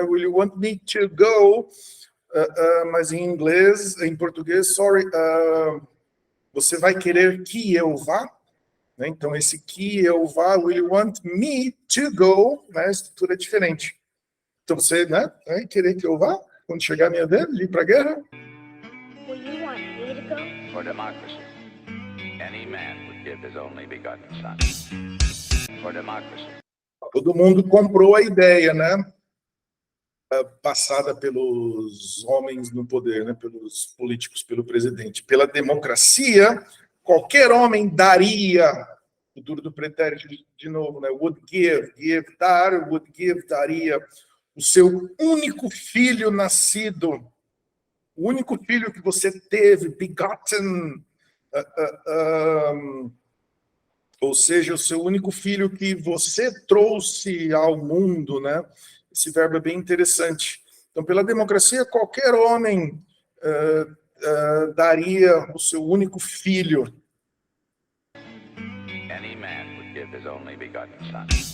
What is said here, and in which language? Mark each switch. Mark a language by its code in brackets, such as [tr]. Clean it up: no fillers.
[en] Will you want me to go? [pt] Mas em inglês, em português, você vai querer que eu vá? Né? Então, esse que eu vá, [en] will you want me to go? [pt] Né? A estrutura é diferente. Então, você, né, vai querer que eu vá? Quando chegar a minha vez de ir para a guerra? [en] Will you want me to go? For democracy, any man would give his only begotten son. For democracy. [pt] Todo mundo comprou a ideia, né? Passada pelos homens no poder, né? Pelos políticos, pelo presidente. Pela democracia, qualquer homem daria, futuro do pretérito de novo, né? [en] Would give, [pt] dar, [en] would give, [pt] daria o seu único filho nascido, o único filho que você teve, begotten, ou seja, o seu único filho que você trouxe ao mundo, né? Esse verbo é bem interessante. Então, pela democracia, qualquer homem daria o seu único filho. [en] Any man would give his only begotten son.